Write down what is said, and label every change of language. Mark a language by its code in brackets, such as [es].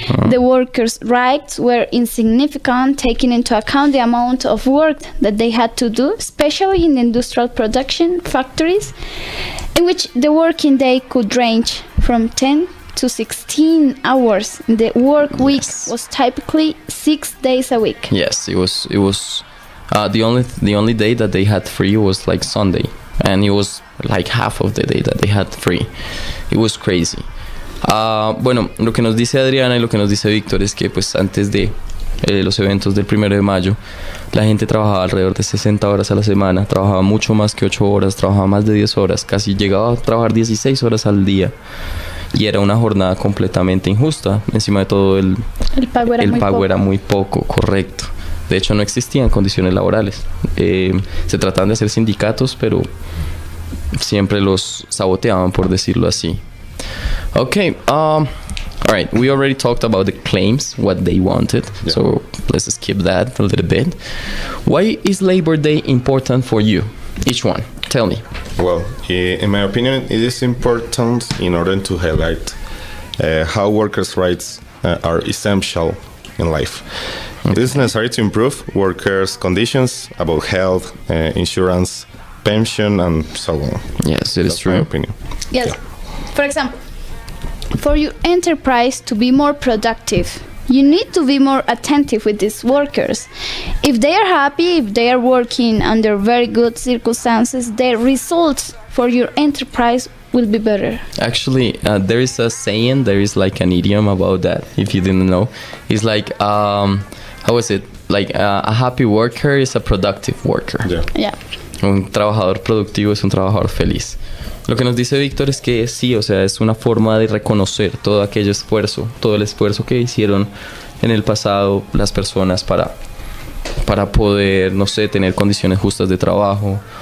[en] The workers' rights were insignificant, taking into account the amount of work that they had to do, especially in industrial production factories, in which the working day could range from 10 to 16 hours. The work week was typically 6 days a week. Yes, it was. The only day that they had free was like Sunday, and it was like half of the day that they had free. It was crazy. [es] Bueno, lo que nos dice Adriana y lo que nos dice Víctor es que pues antes de los eventos del 1 de mayo, la gente trabajaba alrededor de 60 horas a la semana, trabajaba mucho más que 8 horas, trabajaba más de 10 horas, casi llegaba a trabajar 16 horas al día. Y era una jornada completamente injusta. Encima de todo, el pago era muy poco, correcto. De hecho, no existían condiciones laborales. Se trataban de hacer sindicatos, pero siempre los saboteaban, por decirlo así. [en] Okay, all right. We already talked about the claims, what they wanted. Yeah. So let's skip that a little bit. Why is Labor Day important for you? Each one. Tell me. Well, in my opinion, it is important in order to highlight how workers' rights are essential in life. Okay. It is necessary to improve workers' conditions about health, insurance, pension, and so on. Yes, it is true. That's my opinion. Yes. Yeah. For example, for your enterprise to be more productive, you need to be more attentive with these workers. If they are happy, if they are working under very good circumstances, their results for your enterprise will be better. Actually, there is a saying, there is like an idiom about that, if you didn't know. It's like, how is it? Like, a happy worker is a productive worker. Yeah. [es] Un trabajador productivo es un trabajador feliz. Lo que nos dice Víctor es que sí, o sea, es una forma de reconocer todo aquel esfuerzo, todo el esfuerzo que hicieron en el pasado las personas para poder, no sé, tener condiciones justas de trabajo.